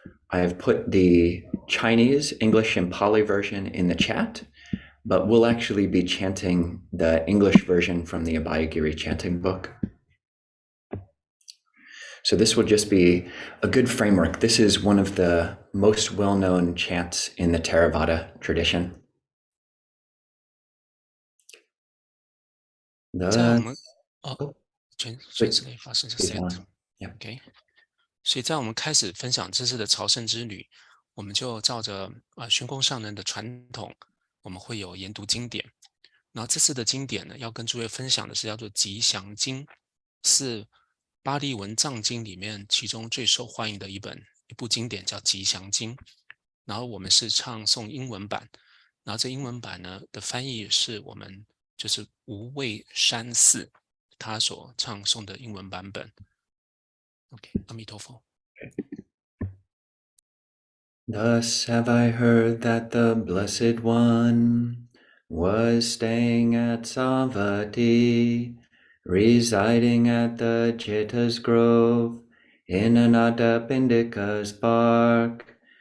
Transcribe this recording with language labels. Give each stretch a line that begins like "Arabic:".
English: I have put the Chinese, English, and Pali version in the chat, but we'll actually be chanting the English version from the Abhayagiri chanting book. So this will just be a good framework. This is one of the most well-known chants in the Theravada tradition. 在我们全世可以发生这 set。
Chinese: OK， 所以在我们开始分享这次的朝圣之旅，我们就照着玄空上人的传统，我们会有研读经典。然后这次的经典呢，要跟诸位分享的是叫做吉祥经，是巴利文藏经里面其中最受欢迎的一部经典，叫吉祥经。然后我们是唱诵英文版，然后这英文版呢的翻译是我们就是无畏山寺他所唱诵的英文版本。 OK， 阿弥陀佛。
English: Thus have I heard that the Blessed One was staying at Savatthi, residing at the Chitta's Grove, in Anatta Pindika's park.